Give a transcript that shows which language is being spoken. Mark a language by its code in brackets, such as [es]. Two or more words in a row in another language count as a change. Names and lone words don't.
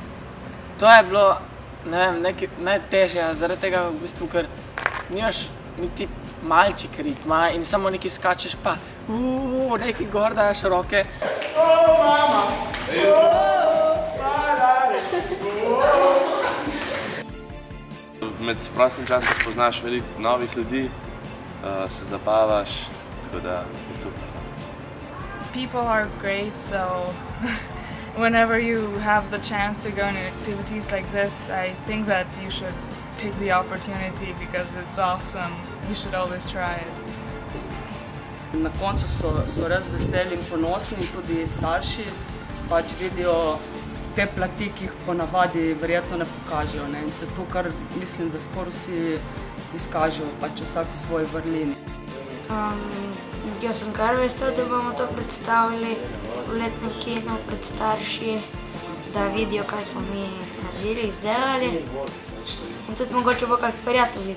[sl] To je bilo, ne vem, najtežje, zaradi tega v bistvu, ker nimaš niti malček ritma in samo nekaj skačeš pa nekaj gor daš roke. Mama! Med prostim časom spoznaš veliko novih ljudi, se zabavaš, tako da je super. [en] People are great, so whenever you have the chance to go on activities like this, I think that you should take the opportunity because it's awesome. You should always try it. [sl] Na koncu so res veseli in ponosni, tudi starši pač vidijo te plati, ki jih ponavadi verjetno ne pokažejo. In se to, kar mislim, da skoraj vsi izkažejo, pač vsak v svoji vrlini. Jaz sem kar vesel, da bomo to predstavili v letnem kinu pred starši, da vidijo, kaj smo mi naredili, izdelali in tudi mogoče bo kak prijatelj videl.